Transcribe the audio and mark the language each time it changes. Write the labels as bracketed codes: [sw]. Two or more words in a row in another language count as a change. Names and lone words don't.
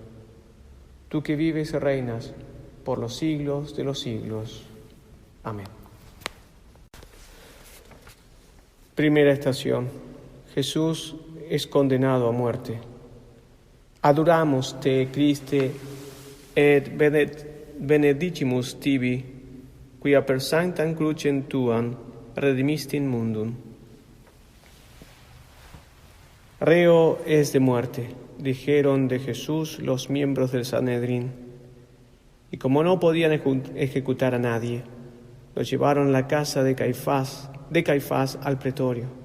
[es] Tú que vives y reinas por los siglos de los siglos. Amén. Primera estación. Jesús es condenado a muerte. [la] Adoramos te, Christe, et benedicimus tibi, quia per sanctam crucem tuam redimisti in mundum. [es] Reo es de muerte, dijeron de Jesús los miembros del Sanedrín, y como no podían ejecutar a nadie, lo llevaron a la casa de Caifás al pretorio.